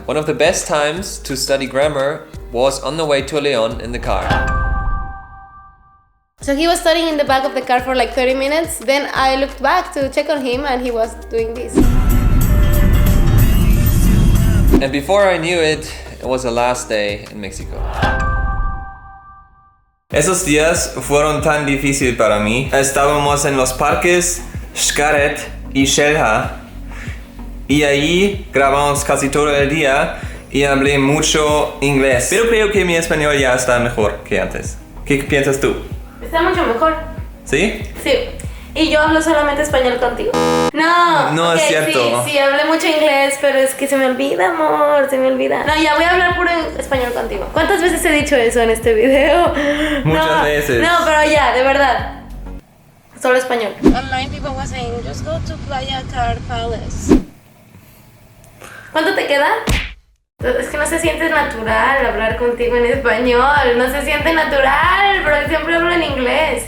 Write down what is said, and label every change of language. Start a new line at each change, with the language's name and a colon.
English: One of the best times to study grammar was on the way to Leon in the car. So he was studying in the back of the car for like 30 minutes. Then I looked back to check on him and he was doing this. And before I knew it, it was the last day in Mexico.
Spanish: Esos días fueron tan difíciles para mí. Estábamos en los parques Xcaret y Xelha y ahí grabamos casi todo el día y hablé mucho inglés. Pero creo que mi español ya está mejor que antes. ¿Qué piensas tú? Está mucho mejor. ¿Sí? Sí. Y yo hablo solamente español contigo. No, es cierto. Sí, hablé mucho inglés, pero es que se me olvida, amor, se me olvida. No, ya voy a hablar puro español contigo. ¿Cuántas veces he dicho eso en este video? Muchas veces. No, pero ya, de verdad. Solo español.
English: Online people were saying, just go to Playa Car Palace.
Spanish: ¿Cuánto te queda? Es que no se siente natural hablar contigo en español. No se siente natural, pero siempre hablo en inglés.